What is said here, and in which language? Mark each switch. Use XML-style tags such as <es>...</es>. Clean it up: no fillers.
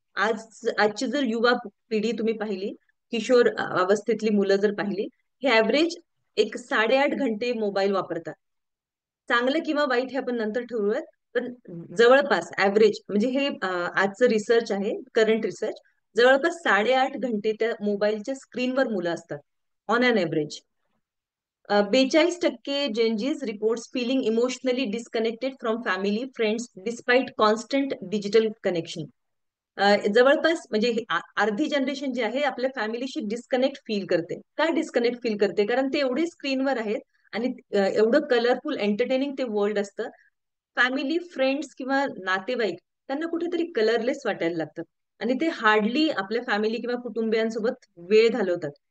<mr>आजची जर युवा पिढी तुम्ही पाहिली, किशोर अवस्थेतली मुलं जर पाहिली, हे ऍव्हरेज 8.5 घंटे मोबाईल वापरतात. चांगलं किंवा वाईट हे आपण नंतर ठरवूयात, पण जवळपास ऍव्हरेज म्हणजे हे आजचं रिसर्च आहे, करंट रिसर्च. जवळपास 8.5 घंटे त्या मोबाईलच्या स्क्रीनवर मुलं असतात</mr> <en>On an average. 42% Gen Zs reports feeling emotionally disconnected from family friends despite constant digital connection.</en> <mr>जवळपास म्हणजे अर्धी जनरेशन जी आहे आपल्या फॅमिलीशी डिस्कनेक्ट फील करते. काय डिस्कनेक्ट फील करते? कारण ते एवढे स्क्रीनवर आहेत आणि एवढं कलरफुल एंटरटेनिंग ते वर्ल्ड असतं. फॅमिली फ्रेंड्स किंवा नातेवाईक त्यांना कुठेतरी कलरलेस वाटायला लागतात आणि ते हार्डली आपल्या फॅमिली किंवा कुटुंबियांसोबत वेळ घालवतात.</mr>